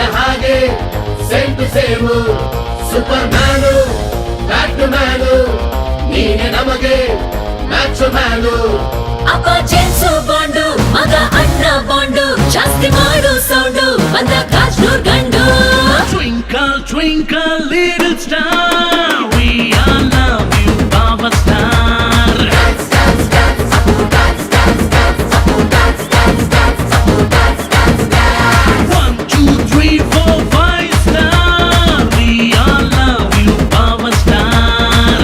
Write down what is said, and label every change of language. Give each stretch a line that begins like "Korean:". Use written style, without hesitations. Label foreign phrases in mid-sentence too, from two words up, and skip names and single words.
Kannada: ಹಾಗೆ
English: same to same super manu batmanu
Kannada: ನೀನೇ ನಮಗೆ
English: match manu
Kannada: ಅಪ್ಪ ಜೇಮ್ಸು ಬಾಂಡು ಮಗ ಅಣ್ಣ ಬಾಂಡು ಜಾಸ್ತಿ ಮಾಡು ಸೌಂಡು ಬಂದ ಕಾಜ್ನೂರ್ ಗಂಡು.
English: Twinkle twinkle little star, we all love you our star. dance dance dance apu dance dance dance apu dance dance dance apu dance dance dance 1 2 3 4 5 star, we all love you our star.